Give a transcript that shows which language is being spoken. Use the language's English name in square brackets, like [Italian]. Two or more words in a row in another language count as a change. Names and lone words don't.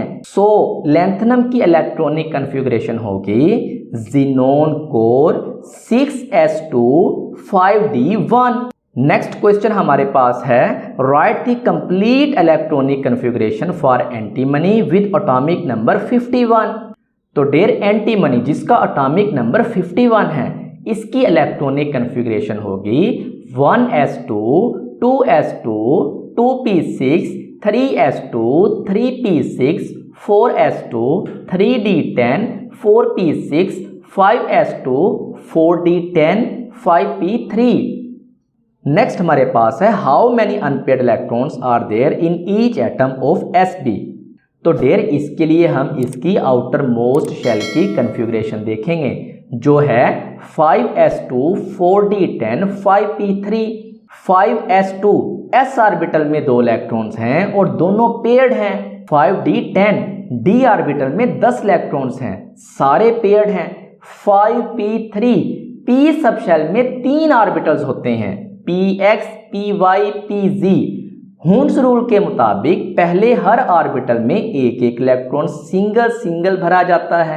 [Hindi] सो लैंथनम की [English] electronic configuration [Hindi] होगी [English] xenon core [Hindi] 6s2 5d1। [English] next question [Hindi] हमारे पास है [English] write the complete electronic configuration for antimony with atomic number 51. [Hindi] तो डियर एंटीमनी जिसका [English] atomic number [Hindi] 51 है, इसकी [English] electronic configuration [Hindi] होगी 1s2 2s2 2p6 3s2 3p6 4s2 3d10 4p6 5s2 4d10 5p3। [English] नेक्स्ट [Hindi] हमारे पास है [English] how many unpaired electrons are there in each atom of sp. [Hindi] तो डियर इसके लिए हम इसकी [English] outer most shell [Hindi] की कॉन्फ़िगरेशन देखेंगे जो है 5s2 4d10 5p3। 5s2 s ऑर्बिटल में 2 इलेक्ट्रॉन्स हैं और दोनों पेयर्ड हैं। 5d10 d ऑर्बिटल में 10 इलेक्ट्रॉन्स हैं, सारे पेयर्ड हैं। 5p3 p [English] sub shell [Hindi] में 3 ऑर्बिटल्स होते हैं, px py pz। [English] Hund's rule [Hindi] के मुताबिक पहले हर ऑर्बिटल में एक एक इलेक्ट्रॉन सिंगल भरा जाता है।